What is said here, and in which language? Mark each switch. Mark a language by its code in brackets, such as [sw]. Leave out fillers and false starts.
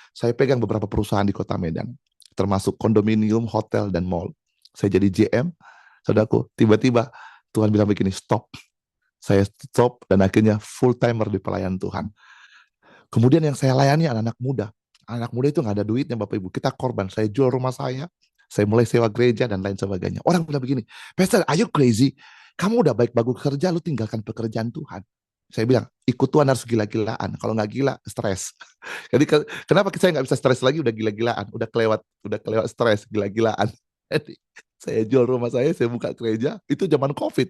[id] Saya pegang beberapa perusahaan di Kota Medan, termasuk kondominium, hotel, dan mall. Saya jadi GM. Saudaraku, tiba-tiba Tuhan bilang begini, stop. Saya stop dan akhirnya full timer di pelayanan Tuhan. Kemudian yang saya layani anak-anak muda. Anak muda itu nggak ada duitnya Bapak Ibu. Kita korban. Saya jual rumah saya mulai sewa gereja dan lain sebagainya. Orang bilang begini, Pastor, [en] are you crazy? [id] Kamu udah baik-bagus kerja, lu tinggalkan pekerjaan Tuhan. Saya bilang, ikut Tuhan harus gila-gilaan. Kalau nggak gila, stres. Jadi kenapa saya nggak bisa stres lagi? Udah gila-gilaan, udah kelewat stres, gila-gilaan. Jadi saya jual rumah saya buka gereja. Itu zaman COVID.